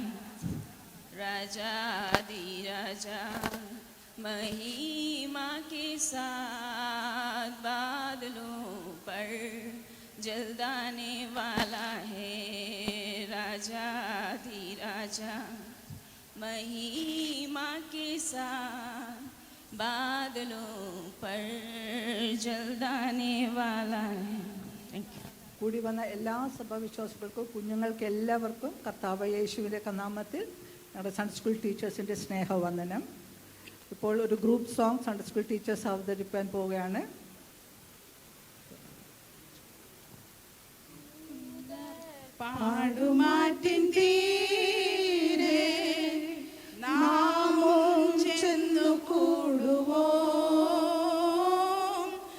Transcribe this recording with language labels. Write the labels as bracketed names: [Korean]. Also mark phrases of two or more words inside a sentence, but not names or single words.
[Hindi] राजा महिमा के साथ बादलों पर जल्द आने वाला है। राजा महिमा के साथ बादलों पर जल्द आने वाला है। [English] Thank you. [Malayalam] കൂടി വന്ന എല്ലാ സഭാവിശ്വാസികൾക്കും കുഞ്ഞുങ്ങൾക്ക് എല്ലാവർക്കും കർത്താവ് യേശുവിൻ്റെ നാമത്തിൽ ഞങ്ങളുടെ [English] Sunday school teachersൻ്റെ [Malayalam] സ്നേഹവന്ദനം. ഇപ്പോൾ ഒരു [English] group song Sunday school teachers [Malayalam] അവതരിപ്പിക്കാൻ പോവുകയാണ്. പാടുമാറ്റിൻ തീരെ നാമും ചെന്നു കൂടുവോം.